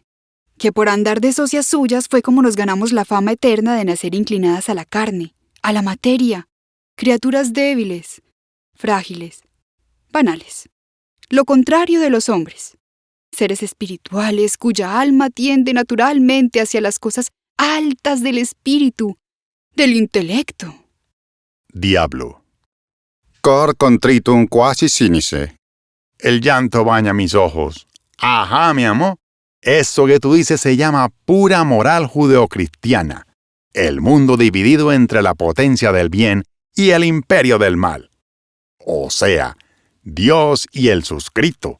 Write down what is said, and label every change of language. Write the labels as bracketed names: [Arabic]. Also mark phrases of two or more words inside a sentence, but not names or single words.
[Spanish] Que por andar de socias suyas fue como nos ganamos la fama eterna de nacer inclinadas a la carne, a la materia, criaturas débiles, frágiles, banales. Lo contrario de los hombres. Seres espirituales cuya alma tiende naturalmente hacia las cosas altas del espíritu, del intelecto. Diablo. [Latin] Cor contritum quasi sinice. [Spanish] El llanto baña mis ojos. Ajá, mi amor. Eso que tú dices se llama pura moral judeocristiana. El mundo dividido entre la potencia del bien y el imperio del mal. O sea, Dios y el suscrito.